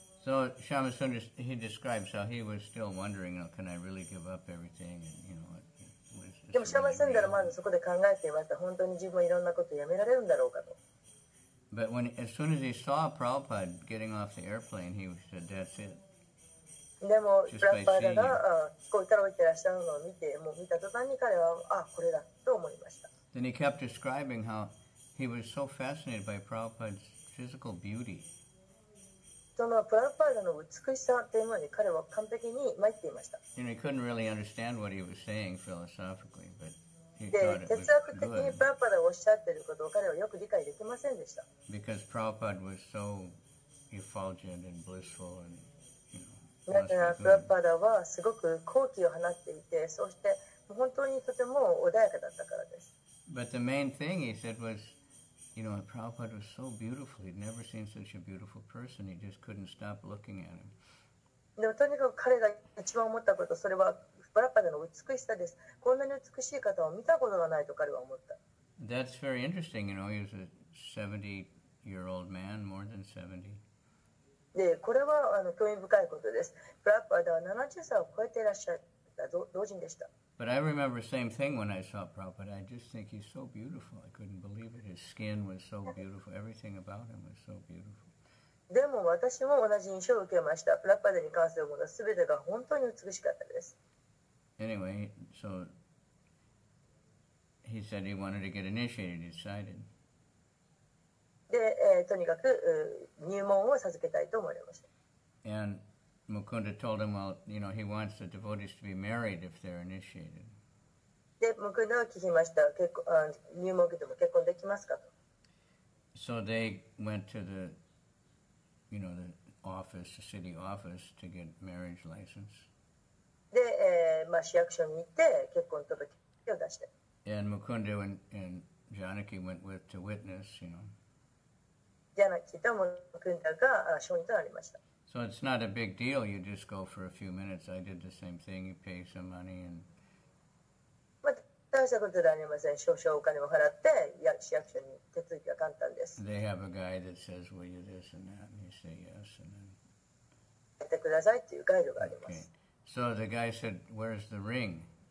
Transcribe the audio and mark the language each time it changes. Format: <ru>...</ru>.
<en>So Shamasundar, he describes how he was still wondering, can I really give up everything? And</en> <ja>でもシャマスンダラまずそこで考えていました。本当に自分はいろんなことをやめられるんだろうかと。</ja> <en>But as soon as he saw Prabhupada getting off the airplane, he said, that's it.</en> <ja>でもプラッパーダが飛行機から降りてらっしゃるのを見た途端に彼はこれだと思いました。</ja> <en>Then he kept describing how he was so fascinated by Prabhupada's physical beauty.</en> <ja>そのプラッパーダの美しさというものに彼は完璧に参っていました。</ja> <en>He couldn't really understand what he was saying philosophically, but he</en> <ja>で、</ja> <en>thought it</en> <ja>哲</ja> <en>was</en> <ja>学的に</ja> <en>good</en> <ja>プラッパーダがおっしゃっていることを彼はよく理解できませんでした。</ja> <en>because Prabhupada was so effulgent and blissful and,</en> <ja>なぜならプラッパーダはすごく好奇を放っていて、そして本当にとても穏やかだったからです。</ja> <en>But the main thing he said was, Prabhupada was so beautiful. He'd never seen such a beautiful person. He just couldn't stop looking at him.</en> <ja>でもとにかく彼が一番思ったこと、それはプラッパーダの美しさです。こんなに美しい方を見たことがないと彼は思った。</ja> <en>That's very interesting. He was a 70-year-old man, more than 70.</en> <ja>で、これは興味深いことです。プラッパーダは70歳を超えていらっしゃった老人でした。</ja> <en>But I remember the same thing when I saw Prabhupada. I just think he's so beautiful. I couldn't believe it. His skin was so beautiful. Everything about him was so beautiful.</en> <ja>でも私も同じ印象を受けました。プラッパダに関するものすべてが本当に美しかったです。</ja> <en>Anyway, so he said he wanted to get initiated, he decided.</en> <ja>で、とにかく入門を授けたいと思いました。</ja> <en>And Mukunda told him, well, you know, he wants the devotees to be married if they're initiated.</en> <ja>で、ムクンダは聞きました。入門を受けても結婚できますかと。</ja> <en>So they went to the, you know, the office, the city office to get marriage license.</en> <ja>で、市役所に行って結婚届を出して。</ja> <en>And Mukunda and Janaki went with to witness, you know.</en> <ja>ジャナキとムクンダが証人となりました。</ja> <en>So it's not a big deal. You just go for a few minutes. I did the same thing. You pay some money and.</en> <ja>大したことではありません。少々お金を払って市役所に手続きが簡単です。</ja> <en>They have a guy that says, "Will you this and that?" And you say yes, and then.</en> <ja>やってくださいっていうガイドがあります。</ja> <en>So the guy said, "Where's the ring?"</en>